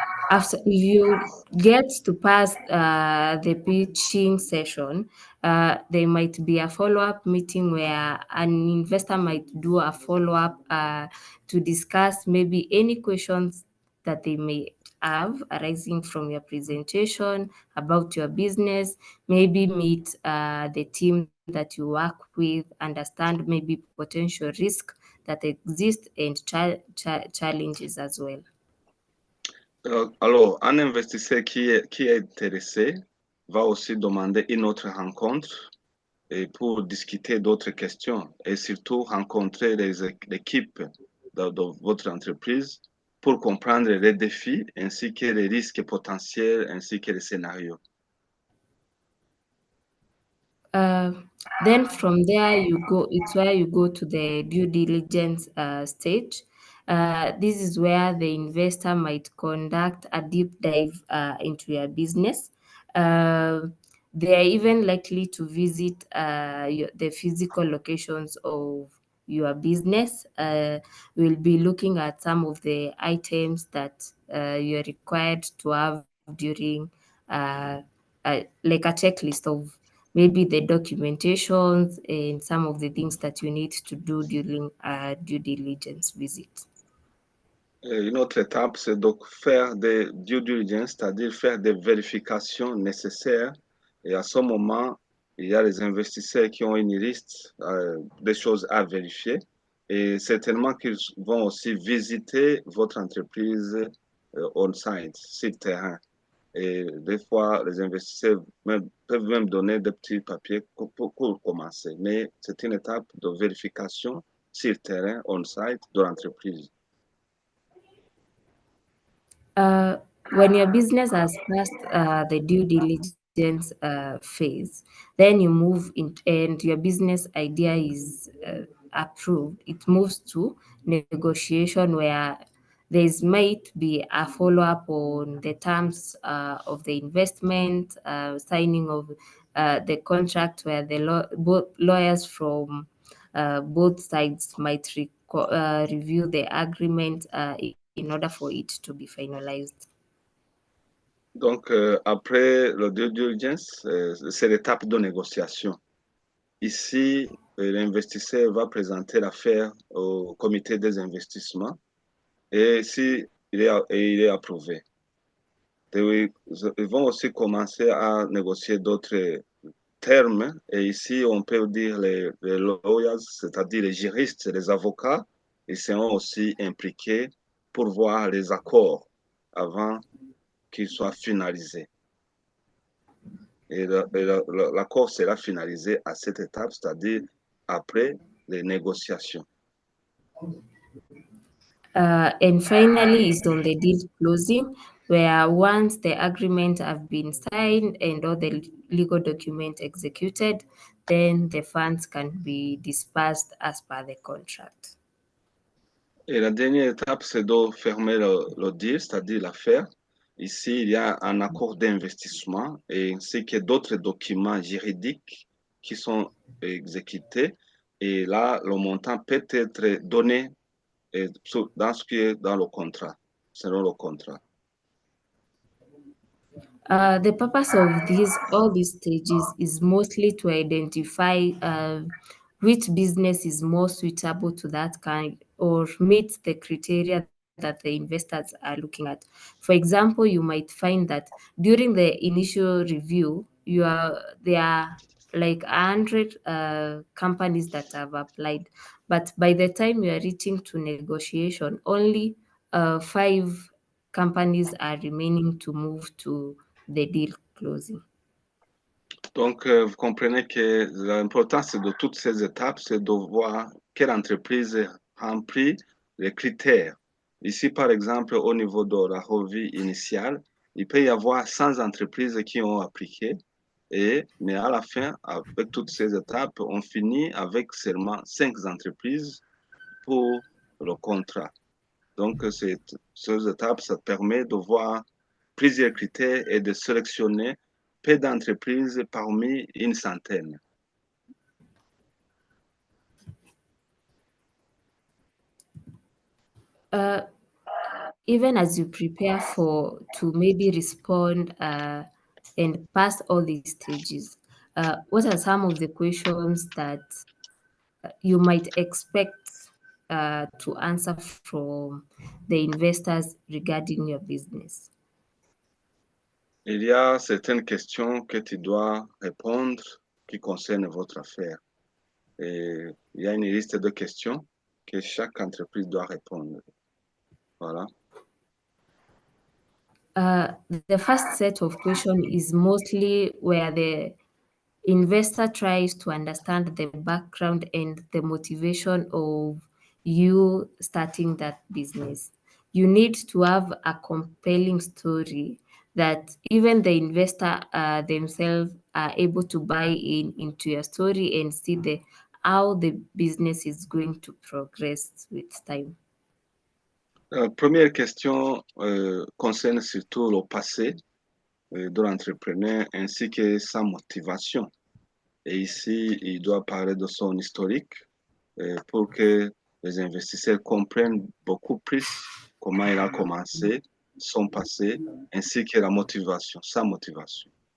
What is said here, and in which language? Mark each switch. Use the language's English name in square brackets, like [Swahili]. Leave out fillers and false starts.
[English] After if you get to pass the pitching session, there might be a follow-up meeting where an investor might do a follow-up to discuss maybe any questions that they may have arising from your presentation about your business, maybe meet the team that you work with, understand maybe potential risk that exist and challenges as well. [French] Alors, un investisseur qui est intéressé va aussi demander une autre rencontre et pour discuter d'autres questions et surtout rencontrer l'équipe de votre entreprise pour comprendre les défis ainsi que les risques potentiels ainsi que les scénarios. [English] Then from there it's where you go to the due diligence stage. This is where the investor might conduct a deep dive into your business. They are even likely to visit the physical locations of your business. We'll be looking at some of the items that you're required to have during like a checklist of maybe the documentations and some of the things that you need to do during a due diligence visit. [French] Une autre étape, c'est donc faire des due diligence, c'est-à-dire faire des vérifications nécessaires. Et à ce moment, il y a les investisseurs qui ont une liste des choses à vérifier. Et certainement qu'ils vont aussi visiter votre entreprise on-site, sur le terrain. Et des fois, les investisseurs peuvent même donner des petits papiers pour commencer. Mais c'est une étape de vérification sur le terrain, on-site, de l'entreprise. [English] When your business has passed the due diligence phase, then you move in and your business idea is approved. It moves to negotiation where there might be a follow-up on the terms of the investment, signing of the contract where the both lawyers from both sides might review the agreement in order for it to be finalized. [French] Donc, après le due diligence, c'est l'étape de négociation. Ici, l'investisseur va présenter l'affaire au comité des investissements et si il est approuvé. Ils vont aussi commencer à négocier d'autres termes et ici, on peut dire les lawyers, c'est-à-dire les juristes, les avocats, ils seront aussi impliqués pour voir les accords avant qu'ils soient finalisés. Et l'accord sera finalisé à cette étape, c'est-à-dire après les négociations. [English] And finally is on the deal closing, where once the agreement have been signed and all the legal documents executed, then the funds can be dispersed as per the contract. [French] Et la dernière étape, c'est de fermer le deal, c'est-à-dire l'affaire. Ici, il y a un accord d'investissement et ainsi que d'autres documents juridiques qui sont exécutés. Et là, le montant peut être donné dans ce qui est dans le contrat, selon le contrat. [English] The purpose of all these stages is mostly to identify which business is more suitable to that kind or meets the criteria that the investors are looking at. For example, you might find that during the initial review, there are like 100 companies that have applied, but by the time you are reaching to negotiation, only 5 companies are remaining to move to the deal closing. [French] Donc, vous comprenez que l'importance de toutes ces étapes, c'est de voir quelle entreprise remplit les critères. Ici, par exemple, au niveau de la revue initiale, il peut y avoir 100 entreprises qui ont appliqué Mais à la fin, avec toutes ces étapes, on finit avec seulement 5 entreprises pour le contrat. Donc, ces étapes, ça permet de voir plusieurs critères et de sélectionner peu d'entreprises parmi une centaine. [English] Even as you prepare to maybe respond and pass all these stages, what are some of the questions that you might expect to answer from the investors regarding your business? [French] Il y a certaines questions que tu dois répondre qui concernent votre affaire. Et il y a une liste de questions que chaque entreprise doit répondre. Voilà. [English] The first set of questions is mostly where the investor tries to understand the background and the motivation of you starting that business. You need to have a compelling story that even the investor themselves are able to buy into your story and see how the business is going to progress with time. [French] La première question concerne surtout le passé de l'entrepreneur ainsi que sa motivation. Et ici, il doit parler de son historique pour que les investisseurs comprennent beaucoup plus comment il a commencé, son passé, ainsi que la motivation, sa motivation.